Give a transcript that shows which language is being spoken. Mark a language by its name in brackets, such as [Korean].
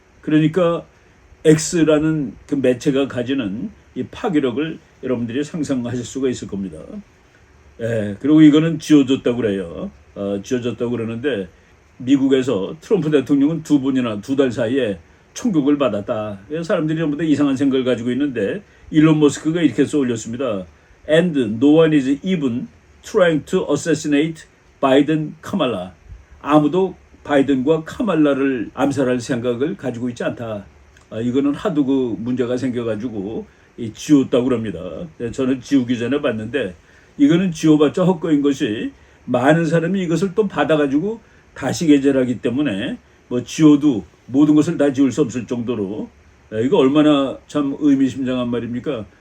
[Korean] 그러니까 X라는 그 매체가 가지는 이 파괴력을 여러분들이 상상하실 수가 있을 겁니다. 그리고 이거는 지어졌다고 그래요. 지어졌다고 그러는데 미국에서 트럼프 대통령은 2달 사이에 총격을 받았다. 사람들이 전부 다 이상한 생각을 가지고 있는데 일론 머스크가 이렇게 쏘올렸습니다. [English] And no one is even trying to assassinate Biden, Kamala. [Korean] 아무도 바이든과 카말라를 암살할 생각을 가지고 있지 않다. 이거는 하도 그 문제가 생겨가지고 지웠다고 그럽니다. 저는 지우기 전에 봤는데 이거는 지워봤자 헛거인 것이 많은 사람이 이것을 또 받아가지고 다시 게재하기 때문에 뭐 지워도 모든 것을 다 지울 수 없을 정도로 이거 얼마나 참 의미심장한 말입니까?